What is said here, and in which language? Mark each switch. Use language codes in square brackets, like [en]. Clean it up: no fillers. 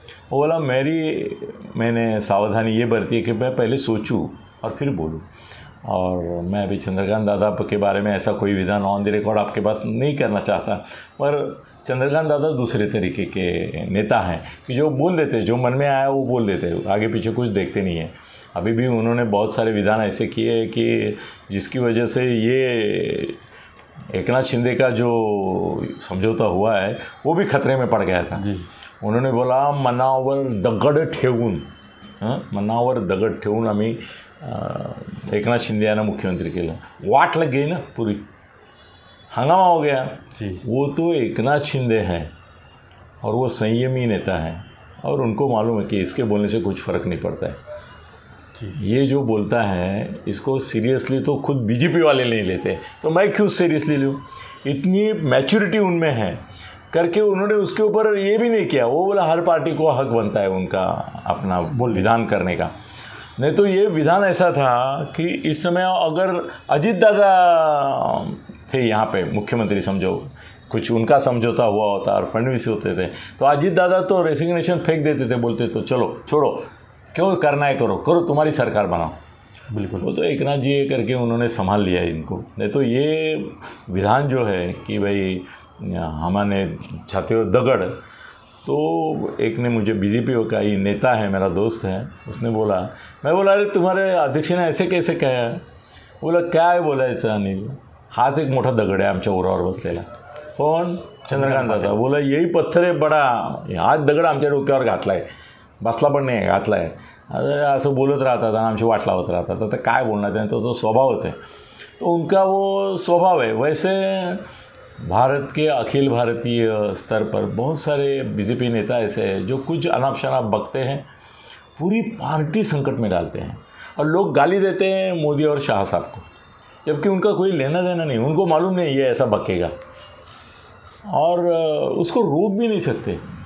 [hi] वो बोला मैंने सावधानी ये बरती है कि मैं पहले सोचूं और फिर बोलूं, और मैं अभी चंद्रकांत दादा के बारे में ऐसा कोई विधान ऑन द रिकॉर्ड आपके पास नहीं करना चाहता, पर चंद्रकांत दादा दूसरे तरीके के नेता हैं कि जो बोल देते, जो मन में आया वो बोल देते, आगे पीछे कुछ देखते नहीं है। अभी भी उन्होंने बहुत सारे विधान ऐसे किए हैं कि जिसकी वजह से ये एकनाथ शिंदे का जो समझौता हुआ है वो भी खतरे में पड़ गया था। जी, उन्होंने बोला [mr] मनावर दगड ठेवून, मनावर दगड ठेवून आम्ही एकनाथ शिंदे यांना मुख्यमंत्री केलं, [hi] वाट लग गई ना पूरी, हंगामा हो गया जी। वो तो एकनाथ शिंदे हैं और वो संयमी नेता है, और उनको मालूम है कि इसके बोलने से कुछ फ़र्क नहीं पड़ता है। ये जो बोलता है इसको सीरियसली तो खुद बीजेपी वाले नहीं लेते, तो मैं क्यों सीरियसली लूँ? इतनी मैच्योरिटी उनमें है करके उन्होंने उसके ऊपर ये भी नहीं किया। वो बोला हर पार्टी को हक बनता है उनका अपना विधान करने का। नहीं तो ये विधान ऐसा था कि इस समय अगर अजीत दादा थे यहाँ पे मुख्यमंत्री, समझो कुछ उनका समझौता हुआ होता और फडणवीस होते थे, तो अजीत दादा तो रेसिग्नेशन फेंक देते थे, बोलते तो चलो छोड़ो, क्यों करना है, करो तुम्हारी सरकार बनाओ। बिल्कुल। वो तो एकनाथ जी ये करके उन्होंने संभाल लिया इनको। नहीं तो ये विधान जो है कि भाई हमारे छाती और दगड़, तो एक ने मुझे बीजेपी का ही नेता है, मेरा दोस्त है, उसने बोला, मैं बोला अरे तुम्हारे अध्यक्ष ने ऐसे कैसे कहा? [mr] बोला काय बोलायचं अनिल, हाच एक मोठा दगड आहे आमच्या उरावर बसलेला. कोण? चंद्रकांत दादा. बोला [hi] यही पत्थर [mr] आहे बडा, हाच दगड आमच्या डोक्यावर घातला आहे, बसला पण नाही, घातला आहे. अरे असं बोलत राहतात आणि आमची वाट लावत राहतात. आता काय बोलणार, त्यांचा तो स्वभावच है, [hi] तो उनका वो स्वभाव है। वैसे भारत के अखिल भारतीय स्तर पर बहुत सारे बीजेपी नेता ऐसे हैं जो कुछ अनाप शनाप बकते हैं, पूरी पार्टी संकट में डालते हैं, और लोग गाली देते हैं मोदी और शाह साहब को, जबकि उनका कोई लेना देना नहीं, उनको मालूम नहीं ये ऐसा बकेगा, और उसको रोक भी नहीं सकते।